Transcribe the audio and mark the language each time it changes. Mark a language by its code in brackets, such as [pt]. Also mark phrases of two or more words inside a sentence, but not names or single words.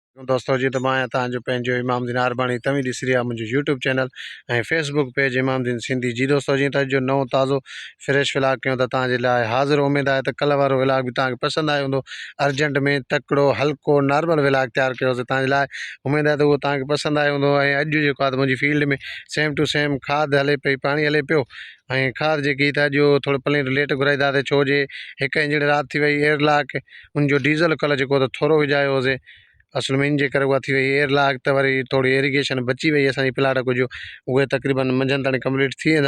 [sd] दोस्तों जी तो मैं तव्हांजो पंहिंजो इमामुद्दीन अरबाणी तव्हीं ॾिसी रहिया मुंहिंजो [en] YouTube channel [sd] ऐं [en] Facebook page [sd] इमामुद्दीन सिंधी। जी दोस्तों जी जो नओं ताज़ो [en] fresh vlog [sd] कयूं था तव्हांजे लाइ हाज़िर। उमेद आहे त कल्ह वारो व्लॉग भी तव्हांखे पसंदि आयो हूंदो। अर्जेंट में तकिड़ो हल्को नॉर्मल व्लॉग तैयार कयोसीं तव्हांजे लाइ। उमेद आहे त उहो तव्हांखे पसंदि आयो हूंदो। ऐं अॼु जेको आहे त मुंहिंजी फील्ड में [en] same to same [sd] खाद हले पई, पाणी हले पियो। ऐं खाद जेकी त अॼु थोरो पलेट लेट घुराईंदासीं, छो जे हिकु इंजण राति थी वई एयरलॉक। उनजो डीज़ल कल्ह जेको त थोरो विझायो हुओसीं, असल में इन जे करे उहा थी वई एयरलॉक। त वरी थोड़ी इरीगेशन बची वई असांजी प्लाट कुझु, उहे तक़रीबन मंझंदि ताईं कंप्लीट थी वेंदा।